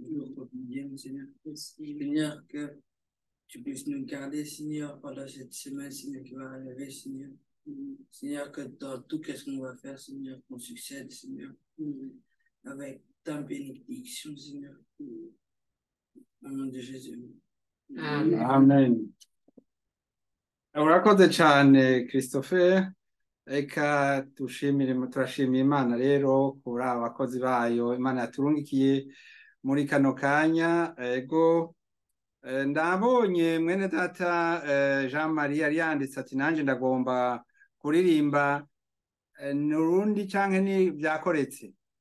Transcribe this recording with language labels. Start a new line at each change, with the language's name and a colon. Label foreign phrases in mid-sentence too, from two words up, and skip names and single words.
French: Seigneur, que tu puisses nous garder, Seigneur, pendant cette semaine, Seigneur, qui va arriver, Seigneur. Seigneur, que dans tout ce qu'on va faire, Seigneur, qu'on succède, Seigneur, avec ta bénédiction, Seigneur. Au nom de Jésus. Amen. Amen.
Rundi: Urakoze cyane Christophe. Eka turashimira Imana rero kuri abakozi bayo Imana yaturungikiye muri kano kanya. Ego ndabonye mwene data Jean Marie yari yanditse ati nanje ndagomba kuririmba nurundi canke ni byakoretse.